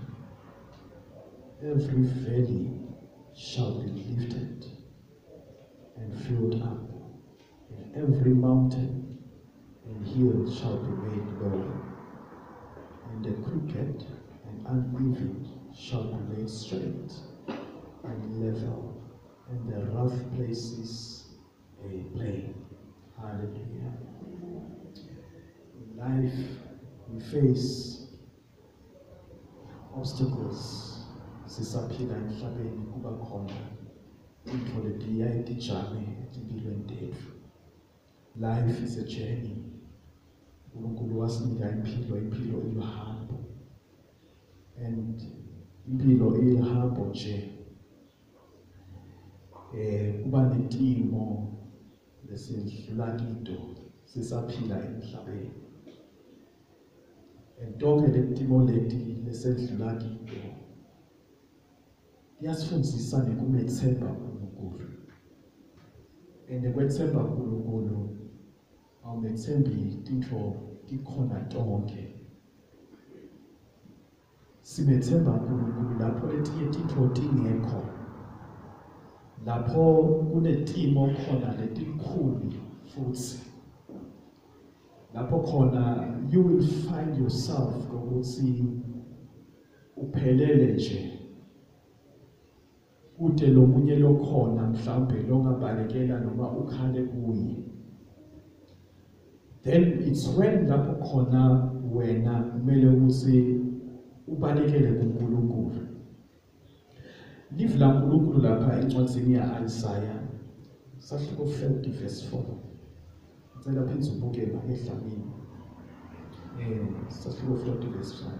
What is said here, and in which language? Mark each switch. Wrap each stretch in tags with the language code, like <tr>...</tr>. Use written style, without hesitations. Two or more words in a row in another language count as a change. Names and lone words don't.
<en>Every valley shall be lifted and filled up, and every mountain and hill shall be made low, and the crooked and uneven shall be made straight and level, and the rough places a plain. Hallelujah. In life, we face obstacles.</en> <ss>Sisaphila emhlabeni kuba khona into letiya etijame empilweni tethu.</ss> <en>Life is a journey.</en> <ss>uNkulunkulu wasinika impilo iluhambo. And impilo iluhambo nje. Kuba netimo lesidlula kito sisaphila emhlabeni. And tonke letimo leti lesedlula kito yasifundisa nekumethemba uNkulunkulu. And kwethemba uNkulunkulu awumethembi tintfo tikhona tonke. Simethemba uNkulunkulu lapho letinye tintfo tingekho. Lapho kunetimo khona letinkhulu futhi. Lapho khona</ss> <en>you will find yourself</en> <ss>ukuthi uphelele nje. Kude lo munye lokhona mhlambe longabalekela noma ukhale kuye.</ss> <en>Then it's when</en> <ss>lapho khona wena kumele ukuthi ubalekele kuNkulunkulu. Live la uNkulunkulu lapha encwadini ya Isaiah sahluko 40 verse 4. Ngicela phinza ubuke emhlabeni. Sahluko 40 verse 5.</ss>